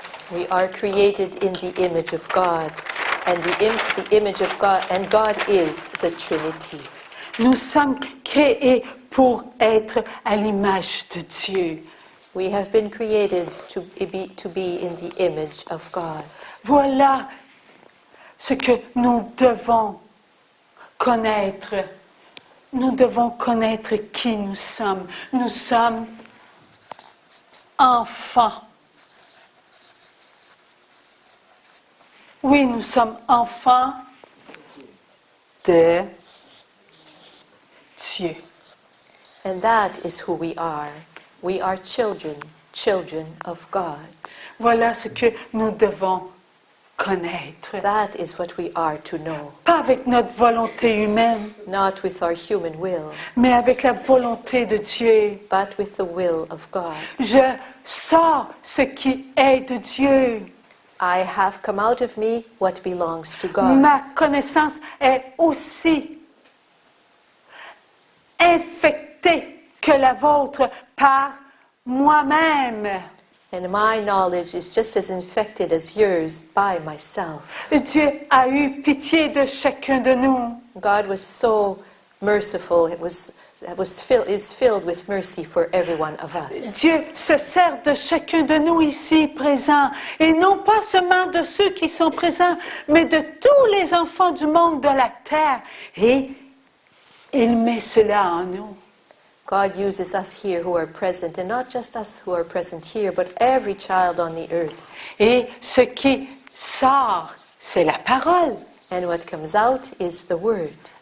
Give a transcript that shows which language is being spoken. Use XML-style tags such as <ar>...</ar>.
<en>We are created in the image of God, and the image of God, and God is the Trinity.</en> <fr>Nous sommes créés pour être à l'image de Dieu.</fr> <en>We have been created to be in the image of God.</en> <fr>Voilà ce que nous devons connaître. Nous devons connaître qui nous sommes. Nous sommes enfants. Oui, nous sommes enfants de Dieu.</fr> <en>And that is who we are. We are children of God.</en> <fr>Voilà ce que nous devons connaître.</fr> <en>That is what we are to know.</en> <fr>Pas avec notre volonté humaine,</fr> <en>Not with our human will,</en> <fr>mais avec la volonté de Dieu.</fr> <en>but with the will of God.</en> <fr>Je sors ce qui est de Dieu.</fr> <en>I have come out of me what belongs to God.</en> <fr>Ma connaissance est aussi infectée que la vôtre par moi-même.</fr> <en>And my knowledge is just as infected as yours by myself.</en> <fr>Dieu a eu pitié de chacun de nous.</fr> <en>God was so merciful. Is filled with mercy for every one of us.</en> <fr>Dieu se sert de chacun de nous ici présents, et non pas seulement de ceux qui sont présents, mais de tous les enfants du monde de la terre. Et il met cela en nous.</fr> <en>God uses us here who are present, and not just us who are present here, but every child on the earth.</en> <fr>Et ce qui sort, c'est la parole.</fr> <en>And what comes out is the word.</en>